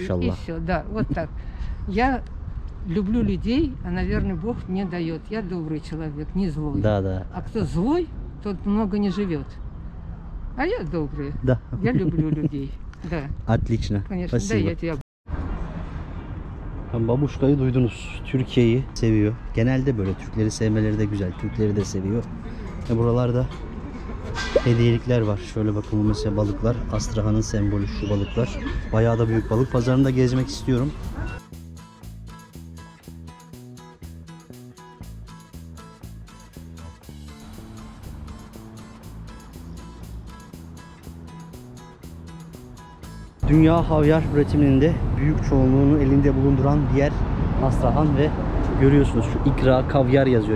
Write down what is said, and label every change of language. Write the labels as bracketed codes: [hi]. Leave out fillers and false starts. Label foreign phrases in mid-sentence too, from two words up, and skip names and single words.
[ru] Машаллах. все, да, вот так. Я люблю людей, а, наверное, Бог мне дает. Я добрый человек, не злой. Да, да. А кто злой, тот много не живет. А я добрый. Да. Я люблю людей. Да, Отлично. конечно. Спасибо. Да, я тебя. [tr] Babuşka'yı duydunuz. Türkiye'yi seviyor. Genelde böyle Türkleri sevmeleri de güzel. Türkleri de seviyor. Buralarda hediyelikler var. Şöyle bakın, bu mesela balıklar. Astrahan'ın sembolü şu balıklar. Bayağı da büyük balık. Pazarında gezmek istiyorum. Dünya havyar üretiminde büyük çoğunluğunu elinde bulunduran bir yer Astrahan ve görüyorsunuz şu ikra kavyar yazıyor.